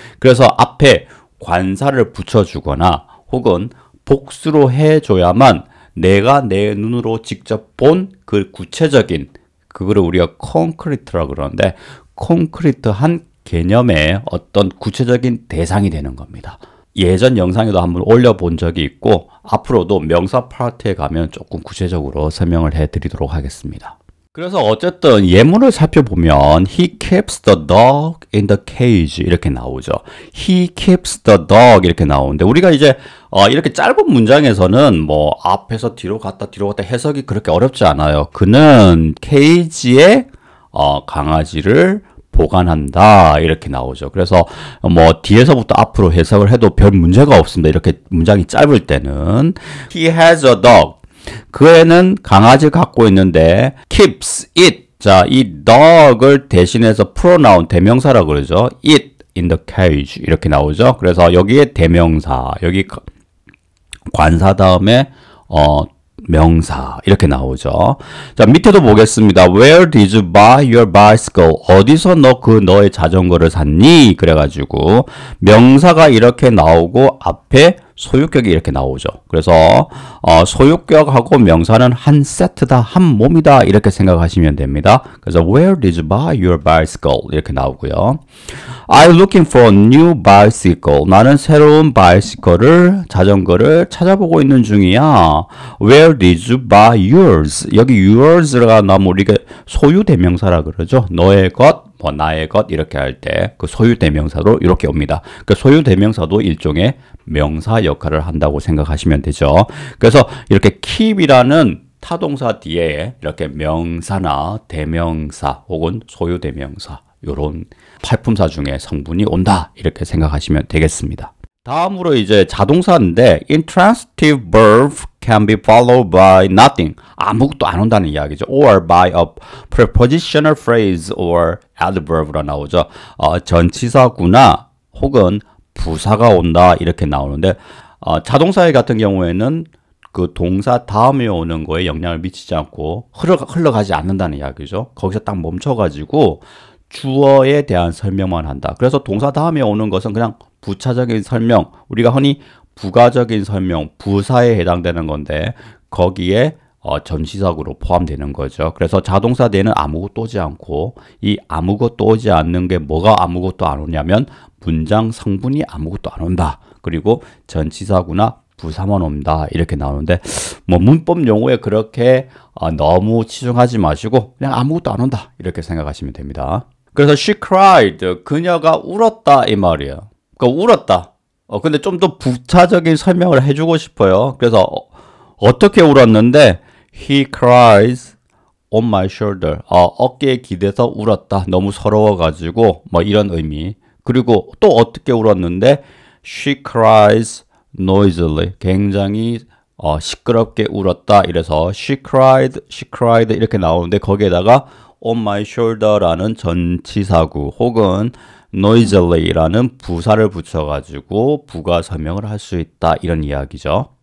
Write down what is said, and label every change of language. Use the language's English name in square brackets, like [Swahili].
[Korean] 그래서 앞에 관사를 붙여주거나 혹은 복수로 해줘야만 내가 내 눈으로 직접 본 그 구체적인, 그거를 우리가 콘크리트라고 그러는데, 콘크리트한 개념의 어떤 구체적인 대상이 되는 겁니다. 예전 영상에도 한번 올려본 적이 있고, 앞으로도 명사 파트에 가면 조금 구체적으로 설명을 해드리도록 하겠습니다. 그래서 어쨌든 예문을 살펴보면 [English] he keeps the dog in the cage [Korean] 이렇게 나오죠. [English] he keeps the dog [Korean] 이렇게 나오는데, 우리가 이제 이렇게 짧은 문장에서는 앞에서 뒤로 갔다 해석이 그렇게 어렵지 않아요. 그는 케이지에 강아지를 보관한다 이렇게 나오죠. 그래서 뒤에서부터 앞으로 해석을 해도 별 문제가 없습니다. 이렇게 문장이 짧을 때는 [English] he has a dog, [Korean] 그 애는 강아지를 갖고 있는데 [English] keeps it, [Korean] 자, 이 dog을 대신해서 pronoun, 대명사라고 그러죠. [English] it in the cage [Korean] 이렇게 나오죠. 그래서 여기에 대명사, 여기 관사 다음에 명사 이렇게 나오죠. 자, 밑에도 보겠습니다. [English] Where did you buy your bicycle? [Korean] 어디서 너의 자전거를 샀니? 그래가지고 명사가 이렇게 나오고 앞에 소유격이 이렇게 나오죠. 그래서 소유격하고 명사는 한 세트다, 한 몸이다 이렇게 생각하시면 됩니다. 그래서 [English] Where did you buy your bicycle? [Korean] 이렇게 나오고요. [English] I'm looking for a new bicycle. [Korean] 나는 새로운 자전거를 찾아보고 있는 중이야. [English] Where did you buy yours? [Korean] 여기 yours가 나오면 우리가 소유 대명사라 그러죠. 너의 것, 나의 것 이렇게 할 때 그 소유 대명사로 이렇게 옵니다. 그 소유 대명사도 일종의 명사 역할을 한다고 생각하시면 되죠. 그래서 이렇게 keep이라는 타동사 뒤에 이렇게 명사나 대명사 혹은 소유 대명사, 이런 팔품사 중에 성분이 온다 이렇게 생각하시면 되겠습니다. 다음으로 이제 자동사인데 [English] intransitive verb can be followed by nothing. [Korean] 아무것도 안 온다는 이야기죠. [English] or by a prepositional phrase or adverb로 [Korean] 나오죠. 전치사구나 혹은 부사가 온다 이렇게 나오는데 자동사의 같은 경우에는 그 동사 다음에 오는 거에 영향을 미치지 않고 흘러가지 않는다는 이야기죠. 거기서 딱 멈춰가지고 주어에 대한 설명만 한다. 그래서 동사 다음에 오는 것은 그냥 부차적인 설명, 우리가 흔히 부가적인 설명, 부사에 해당되는 건데 거기에 전치사구로 포함되는 거죠. 그래서 자동사 뒤에는 아무것도 오지 않고 이 아무것도 오지 않는 게 뭐가 아무것도 안 오냐면 문장 성분이 아무것도 안 온다. 그리고 전치사구나 부사만 온다 이렇게 나오는데 뭐 문법 용어에 그렇게 너무 치중하지 마시고 그냥 아무것도 안 온다 이렇게 생각하시면 됩니다. 그래서 [English] she cried, [Korean] 그녀가 울었다 이 말이에요. 그러니까 울었다. 근데 좀 더 부차적인 설명을 해주고 싶어요. 그래서 어떻게 울었는데 [English] he cries on my shoulder. [Korean] 어깨에 기대서 울었다. 너무 서러워가지고 뭐 이런 의미. 그리고 또 어떻게 울었는데 [English] she cries noisily. [Korean] 굉장히 시끄럽게 울었다. 이래서 [English] she cried [Korean] 이렇게 나오는데 거기에다가 [English] on my shoulder [Korean] 라는 전치사구 혹은 noiselessly라는 부사를 붙여가지고 부가 설명을 할 수 있다 이런 이야기죠.